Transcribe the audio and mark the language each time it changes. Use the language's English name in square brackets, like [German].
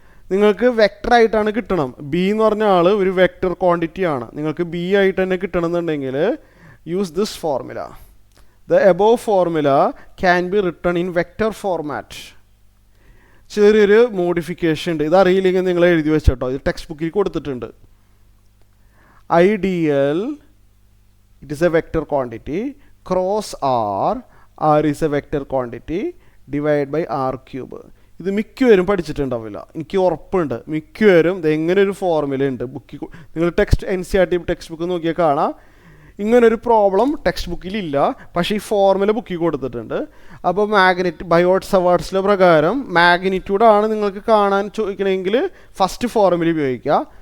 [Malayalam] നിങ്ങൾക്ക് വെക്ടറായിട്ടാണ് കിട്ടണം. ബി എന്ന് പറഞ്ഞ ആൾ ഒരു വെക്റ്റർ ക്വാണ്ടിറ്റി ആണ്. നിങ്ങൾക്ക് ബി ആയിട്ട് തന്നെ കിട്ടണമെന്നുണ്ടെങ്കിൽ [English] Use this formula. The above formula can be written in vector format. [Malayalam] ചെറിയൊരു മോഡിഫിക്കേഷൻ ഉണ്ട്, ഇതറിയില്ലെങ്കിൽ നിങ്ങൾ എഴുതി വെച്ചോട്ടോ, ഇത് ടെക്സ്റ്റ് ബുക്കിൽ കൊടുത്തിട്ടുണ്ട്. [English] Ideal it is a vector quantity cross r is a vector quantity divided by r cube. [Malayalam] ഇത് മിക്കവരും പഠിച്ചിട്ടുണ്ടാവില്ല, എനിക്ക് ഉറപ്പുണ്ട്. മിക്കവരും ഇത് എങ്ങനെ ഒരു ഫോർമുല ഉണ്ട് ബുക്കിൽ. നിങ്ങൾ NCERT ടെക്സ്റ്റ് ബുക്ക് നോക്കിയാൽ കാണാം, ഇങ്ങനൊരു പ്രോബ്ലം ടെക്സ്റ്റ് ബുക്കിലില്ല, പക്ഷേ ഈ ഫോർമുല ബുക്കിൽ കൊടുത്തിട്ടുണ്ട്. അപ്പോൾ ബയോട്ട് സവാർട്സ് ലോ പ്രകാരം മാഗ്നിറ്റ്യൂഡാണ് നിങ്ങൾക്ക് കാണാൻ ചോദിക്കണമെങ്കിൽ ഫസ്റ്റ് ഫോർമുല ഉപയോഗിക്കുക.